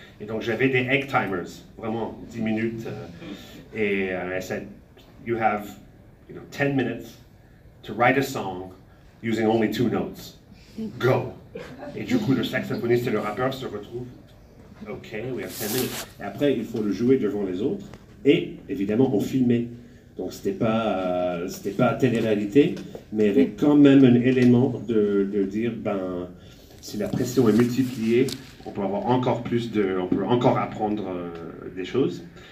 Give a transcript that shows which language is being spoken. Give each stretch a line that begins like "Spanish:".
French: Et donc j'avais des egg timers, vraiment 10 minutes.
English: Et I said, you have 10 minutes to write a song using only 2 notes. Go!
French: Et du coup, le saxophoniste et le rappeur se retrouvent.
English: OK, we have 10 minutes.
French: Et après, il faut le jouer devant les autres. Et évidemment, on filmait. Donc, c'était pas télé-réalité, mais il y avait quand même un élément de dire, ben, si la pression est multipliée, on peut avoir encore on peut encore apprendre des choses.